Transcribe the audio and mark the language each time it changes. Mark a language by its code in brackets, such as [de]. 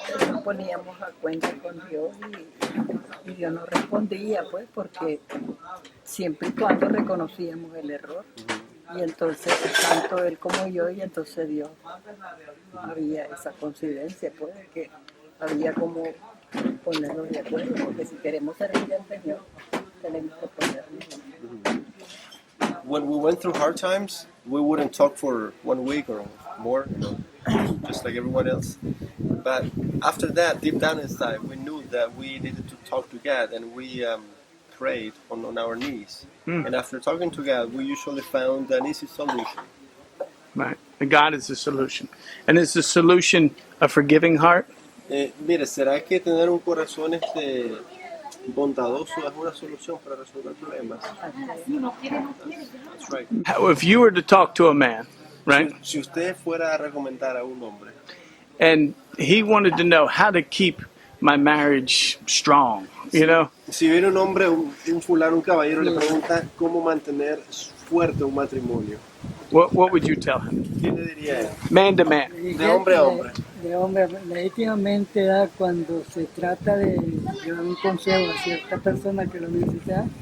[es] Nos poníamos a cuenta con Dios y Dios nos respondía, pues, porque siempre y cuando reconocíamos el error. Y entonces, tanto él como yo, y entonces Dios, había esa coincidencia, pues, que había como ponernos de acuerdo, porque si queremos servir al Señor, tenemos que ponernos de acuerdo. [en] When we went through hard times, we wouldn't talk for 1 week or more, just like everyone else. But after that, deep down inside, we knew that we needed to talk to God, and we prayed on our knees. And after talking to God, we usually found an easy solution. Right. God is the solution. And is the solution a forgiving heart? [es] Mire, ¿será que tener un corazón bondadoso es una solución para resolver problemas? [en] That's right. If you were to talk to a man, right? [es] Si usted fuera a recomendar a un hombre, [en] and he wanted to know how to keep my marriage strong, you know? [es] Si viene un hombre, un fulano, un caballero, le pregunta cómo mantener fuerte un matrimonio, [en] What would you tell him? [es] ¿qué le diría él? [en] Man to man. [es] De hombre a hombre. De hombre, legítimamente cuando se trata de dar un consejo a cierta persona que lo necesita.